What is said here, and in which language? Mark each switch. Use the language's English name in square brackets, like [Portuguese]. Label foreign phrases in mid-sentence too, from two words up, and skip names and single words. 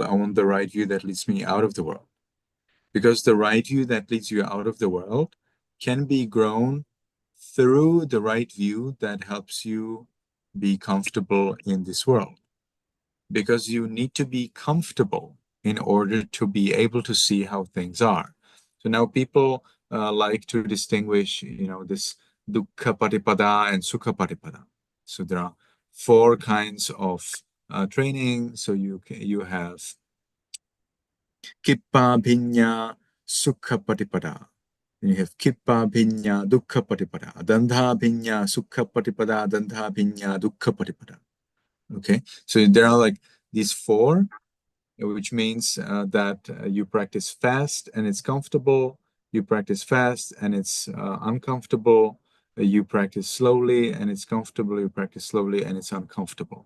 [English] I want the right view that leads me out of the world. Because the right view that leads you out of the world can be grown through the right view that helps you be comfortable in this world. Because you need to be comfortable in order to be able to see how things are. So now people like to distinguish, this [Pali] dukkha patipada [English] and [Pali] sukha patipada. [English] So there are four kinds of training. So you have [Pali] kippa bhinya sukha patipada. [English] Then you have [Pali] kippa bhinya dukkha patipada. Dandha bhinya sukha patipada. Dandha bhinya dukkha patipada. [English] Okay, so there are like these four, which means that you practice fast and it's comfortable. You practice fast and it's uncomfortable. You practice slowly and it's comfortable. You practice slowly and it's uncomfortable.